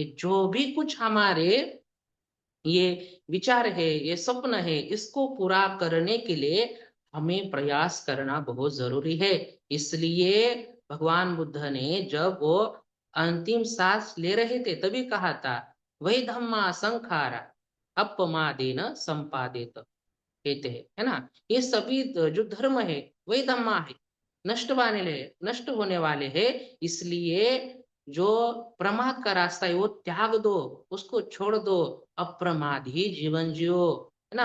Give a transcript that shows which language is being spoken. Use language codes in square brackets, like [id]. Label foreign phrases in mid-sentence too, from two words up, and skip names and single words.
[hi] जो भी कुछ हमारे ये विचार है, ये सपन है, इसको पूरा करने के लिए हमें प्रयास करना बहुत जरूरी है। इसलिए भगवान बुद्ध ने जब वो अंतिम सांस ले रहे थे तभी कहा था, [pi] वही धम्मा संखारा अपमादेन संपादित, [hi] कहते हैं, है ना। ये सभी जो धर्म है [pi] वही धम्मा [hi] है, नष्ट होने वाले हैं। इसलिए जो प्रमाद का रास्ता है वो त्याग दो, उसको छोड़ दो, अप्रमाद ही जीवन जियो, है ना।